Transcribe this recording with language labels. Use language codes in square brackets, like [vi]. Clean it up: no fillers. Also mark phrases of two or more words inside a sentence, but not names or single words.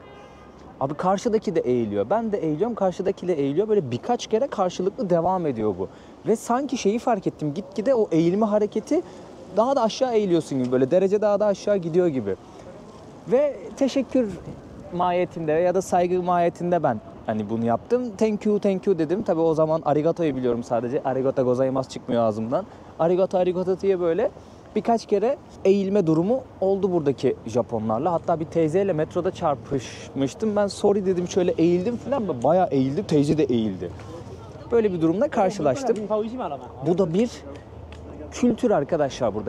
[tr] Abi karşıdaki de eğiliyor. Ben de eğiliyorum, karşıdaki de eğiliyor. Böyle birkaç kere karşılıklı devam ediyor bu. Ve sanki şeyi fark ettim. Gitgide o eğilme hareketi daha da aşağı eğiliyorsun gibi. Böyle derece daha da aşağı gidiyor gibi. Ve teşekkür mahiyetinde ya da saygı mahiyetinde ben hani bunu yaptım. [en] Thank you, thank you [tr] dedim. Tabii o zaman arigato'yu biliyorum sadece. [ja] ありがとうございます [tr] çıkmıyor ağzımdan. [ja] ありがと、ありがと [tr] diye böyle birkaç kere eğilme durumu oldu buradaki Japonlarla. Hatta bir teyzeyle metroda çarpışmıştım. Ben sorry dedim, şöyle eğildim falan. Bayağı eğildim, teyze de eğildi. Böyle bir durumla karşılaştım. Bu da bir kültür arkadaşlar burada.